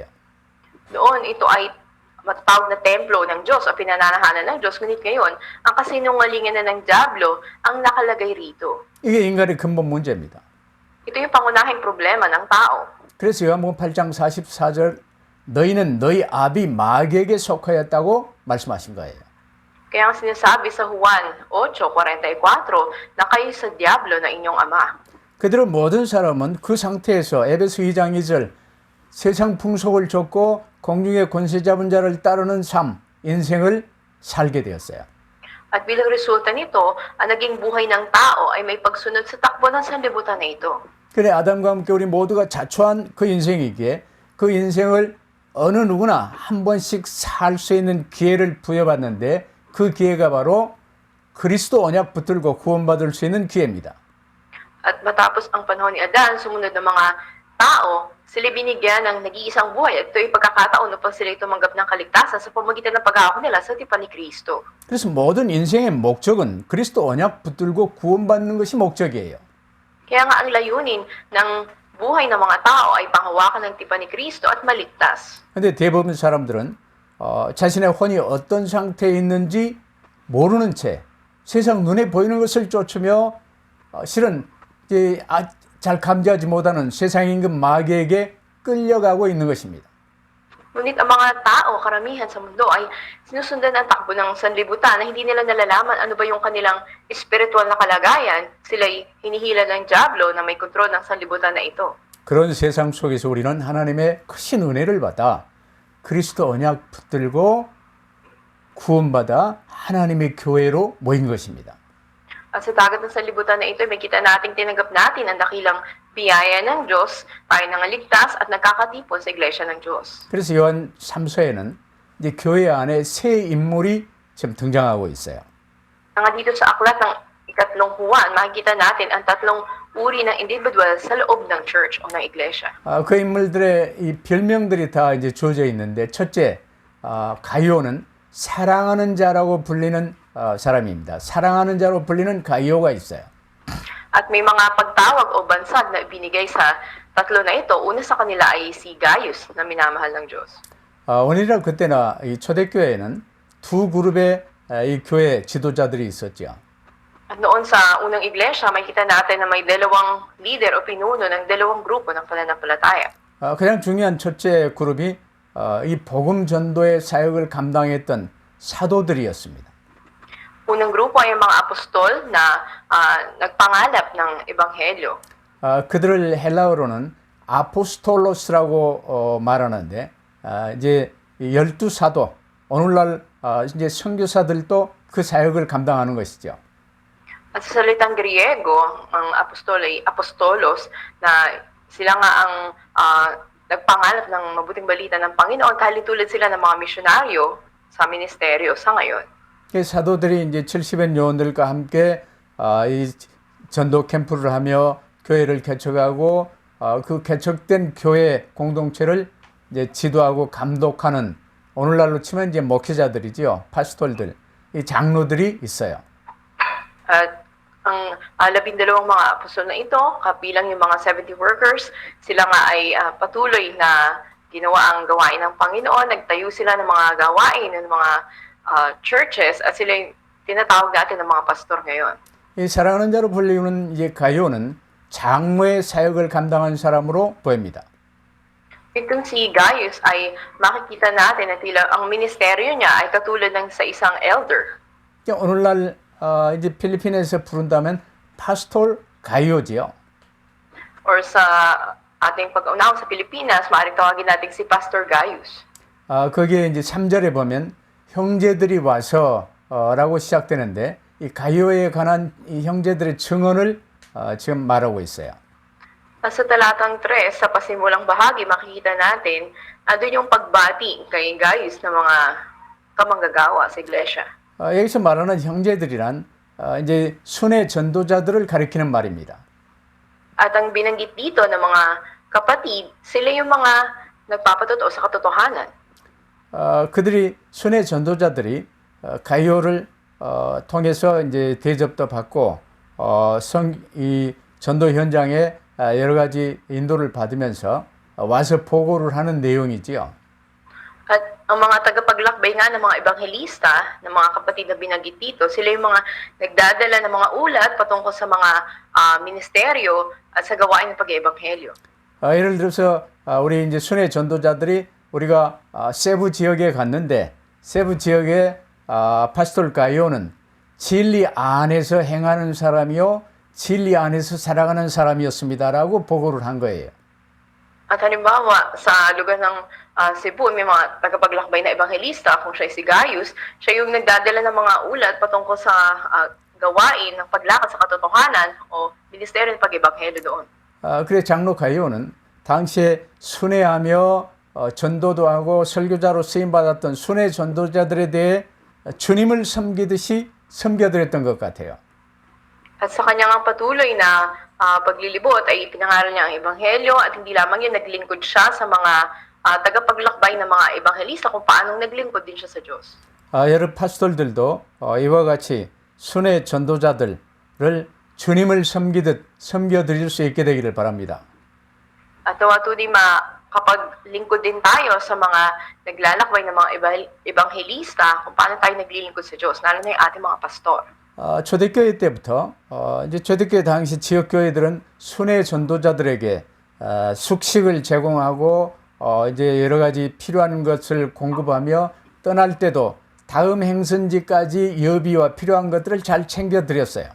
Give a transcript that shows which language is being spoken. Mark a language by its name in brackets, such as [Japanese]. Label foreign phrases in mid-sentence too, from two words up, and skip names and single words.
[Filipino] Noon, ito ay matatawag na templo ng Diyos o pinananahanan ng Diyos. Ngunit ngayon, ang kasinungalingan na ng Diablo ang nakalagay rito. [Korean] 이게 인간의 근본 문제입니다. [Filipino] Ito yung pangunahing problema ng tao. [Korean] 그래서 요한복음 8장 44절 너희는 너희 아비 마귀에게 속하였다고 말씀하신 거예요. [Filipino] Kaya ang sinasabi sa Juan 8:44 na kayo sa Diablo na inyong ama. [Korean] 그대로 모든 사람은 그 상태에서 에베소 2장 2절 세상 풍속을 좇고 공중의 권세 잡은 자를 따르는 삶, 인생을 살게 되었어요. [Filipino] At bilang resulta nito, ang naging buhay ng tao ay may pagsunod sa takbo ng sanlibutan na ito. [Korean] 그래 아담과 함께 우리 모두가 자초한 그 인생이기에 그 인생을 어느 누구나 한 번씩 살 수 있는 기회를 부여받는데 그 기회가 바로 그리스도 언약 붙들고 구원받을 수 있는 기회입니다. [Filipino] At matapos ang panahon ni Adan, sumunod ng mga tao, sila binigyan ng nag-iisang buhay at ito ay pagkakataon upang sila tumanggap ng kaligtasan sa pamamagitan ng paghahawak nila sa tipan ni Kristo. [Korean] 그래서 모든 인생의 목적은 그리스도 언약 붙들고 구원받는 것이 목적이에요. [Filipino] Kaya nga ang layunin ng buhay ng mga tao ay panghawakan ng tipan ni Kristo at maligtas. [Korean] 근데 대부분 사람들은 자신의 혼이 어떤 상태에 있는지 모르는 채 세상 눈에 보이는 것을 쫓으며 실은 잘 감지하지 못하는 세상 임금 마귀에게 끌려가고 있는 것입니다. [Filipino] Ngunit ang mga tao, karamihan sa mundo ay sinusundan ang takbo ng sanlibutan na hindi nila nalalaman ano ba yung kanilang espiritual na kalagayan. Sila'y hinihila ng Diablo na may kontrol ng sanlibutan na ito. [Korean] 그런 세상 속에서 우리는 하나님의 크신 은혜를 받아 그리스도 언약 붙들고 구원받아 하나님의 교회로 모인 것입니다. [Filipino] At sa dagat ng sanlibutan na ito, may kita nating tinanggap natin ang dakilang biyaya ng Diyos, tayo nangaligtas at nagkakatipon sa iglesia ng Diyos. [Korean] 그래서 요한 3서에는 이제 교회 안에 새 인물이 지금 등장하고 있어요. [Filipino] Nga dito sa aklat ng ikatlong Juan, makikita natin ang tatlong uri ng individual sa loob ng church o ng iglesia. [Korean] 그 인물들의 이 별명들이 다 이제 주어져 있는데 첫째, 가이오는 사랑하는 자라고 불리는 사람입니다. 사랑하는 자로 불리는 가이오가 있어요. [Filipino] At may mga pagtawag o bansag na ibinigay sa tatlo na ito. Una sa kanila ay si Gaius na minamahal ng Diyos. [Korean] 오늘이나 그때나 이 초대교회에는 두 그룹의 이 교회 지도자들이 있었죠. [Filipino] At noon sa unang iglesia, makikita natin na may dalawang leader o pinuno ng dalawang grupo ng pananampalataya. [Korean] 가장 중요한 첫째 그룹이 이 복음 전도의 사역을 감당했던 사도들이었습니다. [Filipino] Unang grupo ay ang mga apostol na nagpangalap ng ebanghelyo. [Korean] 그들을 헬라어로는 아포스톨로스라고 말하는데 이제 12사도 오늘날 이제 선교사들도 그 사역을 감당하는 것이죠. [Filipino] At sa salitang Griego, ang apostol ay apostolos na sila nga ang nagpangalap ng mabuting balita ng Panginoon, kahit tulad sila ng mga misyonaryo sa ministeryo sa ngayon. [Korean] 사도들이 이제 70의 요원들과 함께 이 전도 캠프를 하며 교회를 개척하고 그 개척된 교회 공동체를 이제 지도하고 감독하는 오늘날로 치면 이제 목회자들이지요. 파스톨들, 이 장로들이 있어요. [Filipino] At ang 12 mga apostol na ito, kabilang yung mga 70 workers, sila nga ay patuloy na ginawa ang gawain ng Panginoon. Nagtayo sila ng mga gawain ng mga churches at sila yung tinatawag natin ng mga pastor ngayon. [Korean] 이 사랑하는 자로 불리우는 이제 가요는 장로의 사역을 감당한 사람으로 보입니다. [Filipino] Itong si Gaius ay makikita natin na tila ang ministeryo niya ay katulad ng sa isang elder. [Korean] 오늘날 이제 필리핀에서 부른다면 파스톨 가이오지요. [Filipino] Or sa ating pag-unaw sa Pilipinas, maaaring tawagin natin si Pastor Gaius. [Korean] 거기에 이제 3절에 보면 형제들이 와서 라고 시작되는데 이 가이오에 관한 이 형제들의 증언을 지금 말하고 있어요. [Filipino] Sa talatang 3, sa pasimulang bahagi, makikita natin andun yung pagbati kay Gaius ng mga kamanggagawa sa iglesia. [Korean] 여기서 말하는 형제들이란 이제 순회 전도자들을 가리키는 말입니다. [Filipino] At ang binanggit dito ng mga kapatid, sila yung mga nagpapatotoo sa katotohanan. [Korean] 그들이 순회 전도자들이 가이오를 통해서 이제 대접도 받고 이 전도 현장에 여러 가지 인도를 받으면서 와서 보고를 하는 내용이지요. [Filipino] At ang mga tagapaglakbay nga ng mga ebanghelista, ng mga kapatid na binanggit dito, sila yung mga nagdadala ng mga ulat patungkol sa mga ministeryo at sa gawain ng pag-ebanghelyo. [Korean] 예를 들어서 우리 이제 순회 전도자들이 우리가 세부 지역에 갔는데 세부 지역의 파스톨 가이오는 진리 안에서 행하는 사람이요 진리 안에서 살아가는 사람이었습니다라고 보고를 한 거예요. [Filipino] At halimbawa, sa lugar ng Cebu, may mga tagapaglakbay na ebanghelista, kung siya si Gaius, siya yung nagdadala ng mga ulat patungkol sa gawain ng paglakad sa katotohanan o ministeryo ng pag-ebanghelyo doon. [Korean] 그래 장로 가이오는 당시에 순회하며 전도도 하고 설교자로 쓰임 받았던 순회 전도자들에 대해 주님을 섬기듯이 섬겨드렸던 것 같아요. [Filipino] At sa kanyang patuloy na paglilibot ay pinangaral niya ang ebanghelyo at hindi lamang yun, naglingkod siya sa mga tagapaglakbay ng mga ebanghelista kung paanong naglingkod din siya sa Diyos. [Korean] 여러 파스톨들도 이와 같이 순회 전도자들을 주님을 섬기듯 섬겨드릴 수 있게 되기를 바랍니다. [Filipino] At nawatuloy makapaglingkod din tayo sa mga naglalakbay ng mga ebanghelista kung paano tayo naglilingkod sa Diyos, lalo na yung ating mga pastor. [Korean] 초대교회 때부터 이제 초대교회 당시 지역교회들은 순회 전도자들에게 숙식을 제공하고 이제 여러 가지 필요한 것을 공급하며 떠날 때도 다음 행선지까지 여비와 필요한 것들을 잘 챙겨 드렸어요.